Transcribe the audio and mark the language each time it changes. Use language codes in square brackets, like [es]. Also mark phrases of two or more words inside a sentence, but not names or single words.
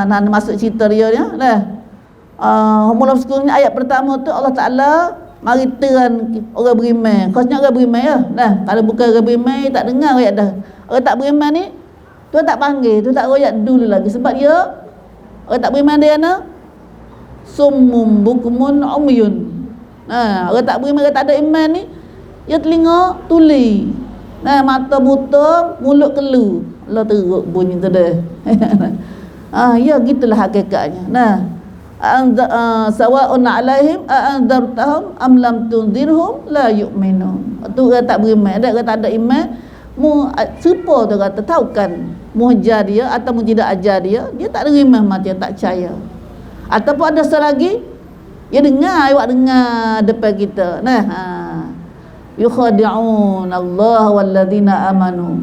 [ms] Nah, masuk cerita dia ni. Nah, mula sekurangnya ayat pertama tu Allah Ta'ala mari teran orang beriman. Khususnya orang beriman ya. Nah, kalau bukan orang beriman tak dengar ayat dah. Orang tak beriman ni Tuhan tak panggil, Tuhan tak royak dulu lagi sebab dia orang tak beriman dia na [ar] صم بكم عمي. [ms] Nah, orang tak beriman, orang tak ada iman ni dia telinga tuli. Nah, mata buta, mulut kelu. Allah teruk bunyi tu dah. Ya gitulah hakikatnya. Nah, [ar] سواء عليهم أأنذرتهم أم لم تنذرهم لا يؤمنون. [ms] Tu orang tak beriman, ada orang tak ada iman, serupa tu kata tahu kan mu ajar dia atau mu tidak ajar dia tak ada iman mati, tak percaya. Ataupun ada selagi dia dengar, awak dengar depan kita. [ar] Nah, يخادعون الله والذين آمنوا.